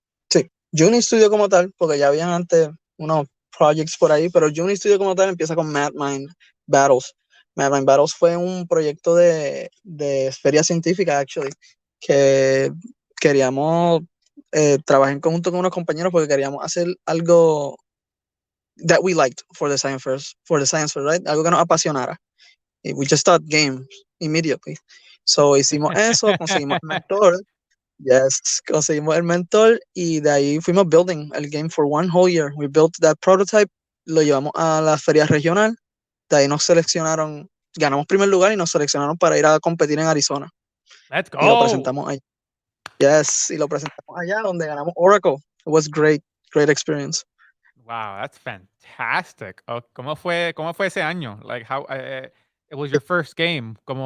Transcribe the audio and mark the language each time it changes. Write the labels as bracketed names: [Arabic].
[Spanish] sí, Juny Studio como tal, porque ya habían antes unos projects por ahí, pero Juny Studio como tal empieza con Mad Mind Battles. Mad Mind Battles fue un proyecto de feria científica, actually, que queríamos trabajar en conjunto con unos compañeros porque queríamos hacer algo [English] that we liked for the science fair, right? [Spanish] Algo que nos apasionara. [English] Y we just thought games immediately. [Spanish] So hicimos eso, conseguimos el mentor. Yes, conseguimos el mentor y de ahí fuimos building el game [English] for one whole year. We built that prototype, [Spanish] lo llevamos a la feria regional, de ahí nos seleccionaron, ganamos primer lugar y nos seleccionaron para ir a competir en Arizona [English] Let's [Spanish] y lo [English] go. [Spanish] presentamos allá. Yes, y lo presentamos allá donde ganamos Oracle. [English] It was great, great experience. Wow, that's fantastic. [Spanish] ¿Cómo fue ese año? [English] Like how it was your first game.